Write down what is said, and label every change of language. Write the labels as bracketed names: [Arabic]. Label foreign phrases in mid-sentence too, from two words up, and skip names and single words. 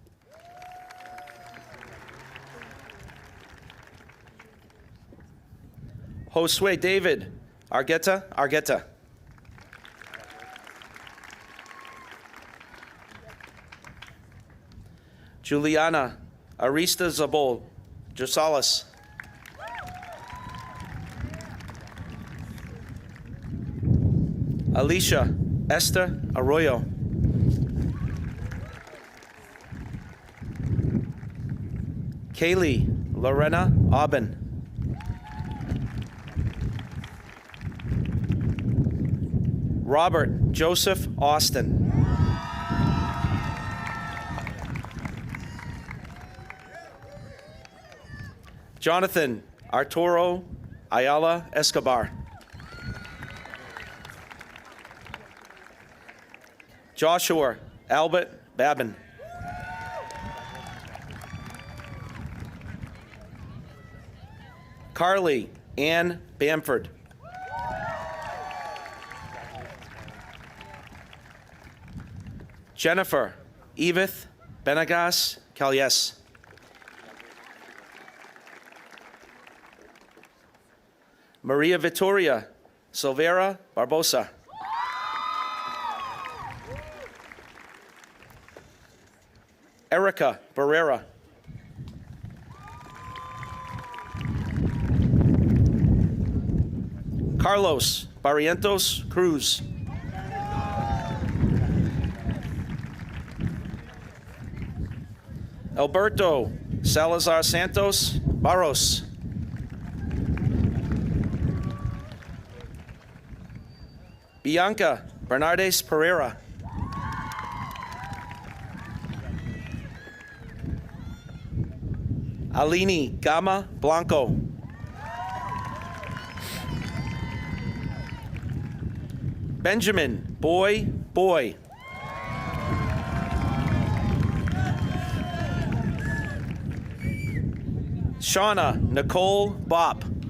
[English] Josue David Argueta. Juliana Arista Zabol Josalis. Alicia Esther Arroyo. Kaylee Lorena Aubin. Robert Joseph Austin. Jonathan Arturo Ayala Escobar. Joshua Albert Babin. Carly Ann Bamford. Jennifer Edith Benagas Calyes. Maria Vittoria Silveira Barbosa. Erica Barrera. Carlos Barrientos Cruz. Alberto Salazar Santos Barros. Bianca Bernardes Pereira. Alini Gama Blanco. Benjamin Boy. Shauna Nicole Bop.